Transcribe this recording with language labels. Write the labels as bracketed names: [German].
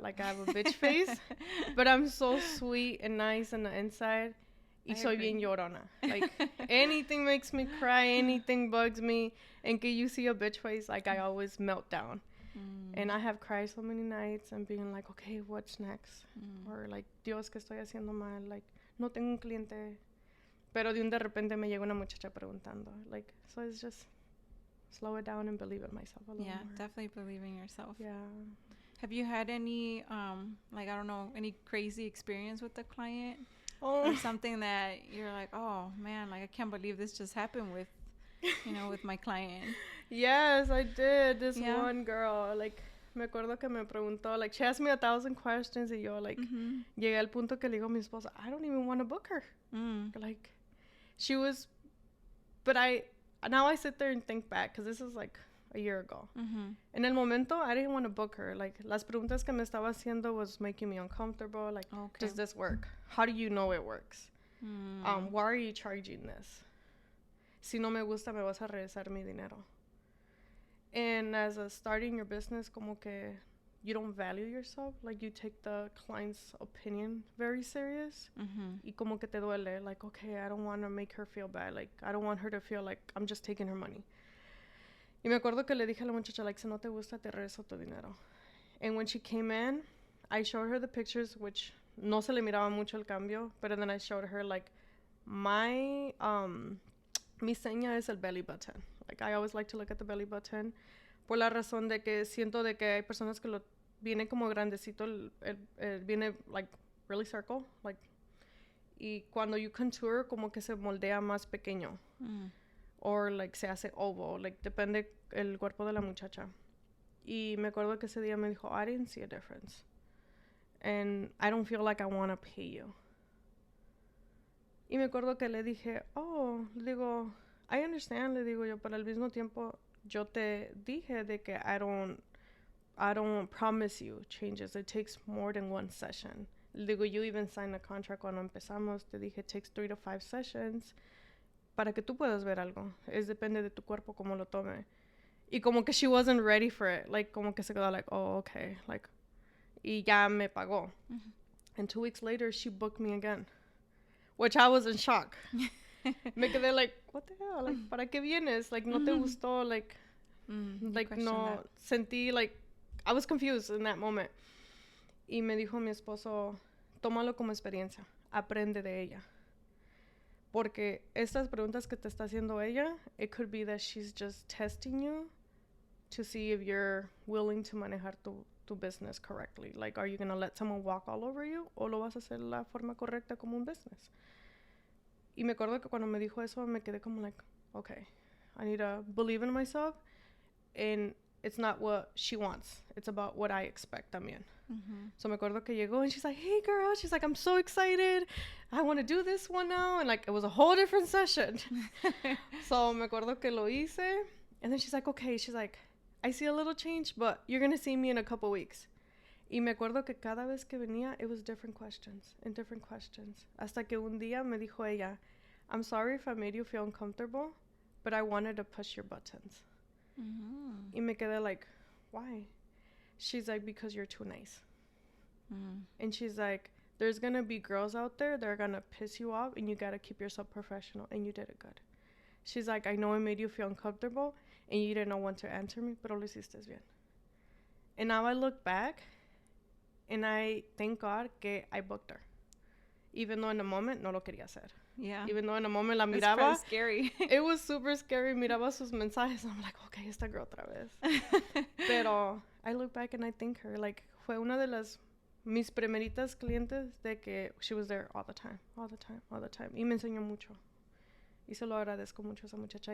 [English] Like, I have a bitch face. But I'm so sweet and nice on the inside. [Spanish] Y soy bien llorona. [English] Like, anything makes me cry. Anything bugs me. And que you see a bitch face, like, I always melt down. And I have cried so many nights and being like, okay, what's next? [Spanish] Or, like, Dios, ¿qué estoy haciendo mal? Like, no tengo un cliente. Pero de repente me llega una muchacha preguntando. [English] Like, so it's just slow it down and believe in myself a little more. Yeah, definitely believe in yourself. Yeah. Have you had any, like, I don't know, any crazy experience with the client? Oh. Or something that you're like, oh, man, like, I can't believe this just happened with, you know, with my client. Yes, I did. This one girl, like, [Spanish] me acuerdo que me preguntó, [English] like, she asked me 1,000 questions, y yo, like, [Spanish] llegué al punto que le digo a mi esposa, [English] I don't even want to book her. Like, she was, but now I sit there and think back, because this is, like, a year ago. [Spanish] En el momento, [English] I didn't want to book her. [Spanish] Like, las preguntas que me estaba haciendo [English] was making me uncomfortable. Like, does this work? How do you know it works? Why are you charging this? [Spanish] Si no me gusta, me vas a regresar mi dinero. [English] And as a starting your business, como que you don't value yourself. Like, you take the client's opinion very serious. [Spanish] Y como que te duele. [English] Like, okay, I don't want to make her feel bad. Like, I don't want her to feel like I'm just taking her money. [Spanish] Y me acuerdo que le dije a la muchacha, like, si no te gusta, te regreso tu dinero. [English] And when she came in, I showed her the pictures, which [Spanish] no se le miraba mucho el cambio, [English] but then I showed her, like, [Spanish] mi seña es el [English] belly button. [Spanish] Like, [English] I always like to look at the belly button [Spanish] por la razón de que siento de que hay personas que lo viene como grandecito, viene, like, [English] really circle, [Spanish] like, y cuando [English] you contour, [Spanish] como que se moldea más pequeño. Or, like, se hace oval, like, depende el cuerpo de la muchacha. Y me acuerdo que ese día me dijo, [English] I didn't see a difference. And I don't feel like I want to pay you. [Spanish] Y me acuerdo que le dije, le digo, [English] I understand, [Spanish] le digo yo, pero al mismo tiempo yo te dije de que [English] I don't promise you changes. It takes more than one session. [Spanish] Le digo, [English] you even signed a contract [Spanish] cuando empezamos. Te dije, [English] it takes 3 to 5 sessions [Spanish] para que tú puedas ver algo. Es depende de tu cuerpo como lo tome. [English] Y como que she wasn't ready for it. Like, [Spanish] como que se quedó [English] like, oh, okay. [Spanish] Like, y ya me pagó. [English] And 2 weeks later, she booked me again. Which I was in shock. [Spanish] Me quedé [English] like, what the hell? [Spanish] Like, ¿para qué vienes? Like, no te gustó? Like, like, no. [English] Sentí, like, I was confused in that moment. [Spanish] Y me dijo mi esposo, tómalo como experiencia. Aprende de ella. Porque estas preguntas que te está haciendo ella, [English] it could be that she's just testing you to see if you're willing to [Spanish] manejar tu [English] business correctly. Like, are you going to let someone walk all over you? [Spanish] ¿O lo vas a hacer la forma correcta como un business? Y me acuerdo que cuando me dijo eso, me quedé como like, okay, [English] I need to believe in myself. And it's not what she wants. It's about what I expect también. So [Spanish] me acuerdo que llegó [English] and she's like, hey girl, she's like, I'm so excited. I want to do this one now. And like, it was a whole different session. [Spanish] So me acuerdo que lo hice. [English] And then she's like, okay, she's like, I see a little change, but you're going to see me in a couple weeks. [Spanish] Y me acuerdo que cada vez que venía, [English] it was different questions and different questions. [Spanish] Hasta que un día me dijo ella, [English] I'm sorry if I made you feel uncomfortable, but I wanted to push your buttons. [Spanish] Y me quedé like, why? [English] She's like, because you're too nice. And she's like, there's going to be girls out there that are going to piss you off, and you got to keep yourself professional, and you did it good. She's like, I know it made you feel uncomfortable, and you didn't know when to answer me, [Spanish] pero lo hiciste bien. [English] And now I look back, and I thank God que I booked her. Even though in the moment [Spanish] no lo quería hacer. [English] Yeah. Even though in the moment [Spanish] la miraba. [English] It's kind of scary. It was super scary. [Spanish] Miraba sus mensajes. [English] I'm like, okay, esta girl otra vez. Pero I look back and I thank her. [Spanish] Like, fue una de mis primeritas clientes de que [English] she was there all the time. [Spanish] Y me enseñó mucho. Y se lo agradezco mucho a esa muchacha.